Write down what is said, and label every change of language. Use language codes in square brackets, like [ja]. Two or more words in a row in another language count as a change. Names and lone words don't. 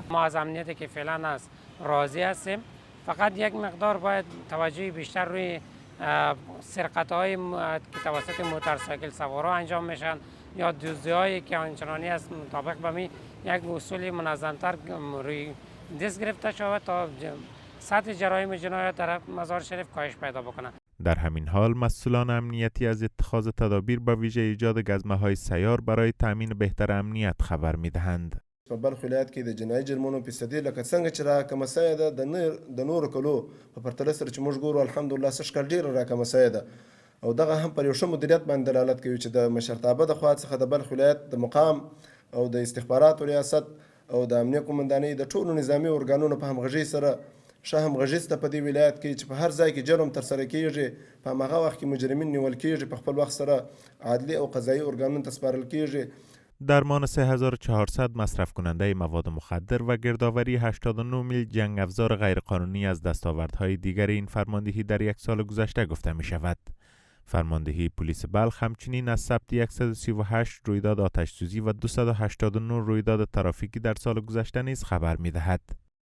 [fa] ما از امنیتی که فعلا است راضی هستیم، فقط یک مقدار باید توجه بیشتر روی سرقت‌های که توسط موتورسایکل سوارا انجام میشن یا دزدی‌هایی که آنچنانی است مطابق به می یک اصول منظم‌تر روی دست گرفته شود تا سطح جرایم جنایت در مزار شریف کاهش پیدا بکنه. در همین حال مسئولان امنیتی از اتخاذ تدابیر به ویژه ایجاد گزمه‌های سیار برای تامین بهتر امنیت خبر می‌دهند. [ps] په بلخ ولایت کې د جنایي جرمونو فیصدي لکه څنګه چې راکمه سوې ده د نورو کلو په پرتله سره چې موږ ګورو الحمدلله سږ کال ډېره راکمه سوې ده او دغه هم پر یو ښه مدیریت باندې دلالت کوي چې د مشرتابه د خوا څخه د بلخ ولایت د مقام او د استخباراتو ریاست او د امنیه قومندانۍ د ټولو نظامي ارګانونو په همغږۍ سره ښه همغږي شته په دې ولایت کې چې په هر ځای کې جرم ترسره کیږي، په هماغه وخت کې مجرمین نیول کیږي، په خپل وخت سره عدلي او قضایي ارګانونو ته سپارل کیږي. [fa] درمان 3400 مصرف کننده مواد مخدر و گردآوری 89 میل جنگ افزار غیرقانونی از دستاوردهای دیگر این فرماندهی در یک سال گذشته گفته می شود. فرماندهی پلیس بلخ همچنین از ثبت 138 رویداد آتش‌سوزی و 289 رویداد ترافیکی در سال گذشته نیز خبر می دهد.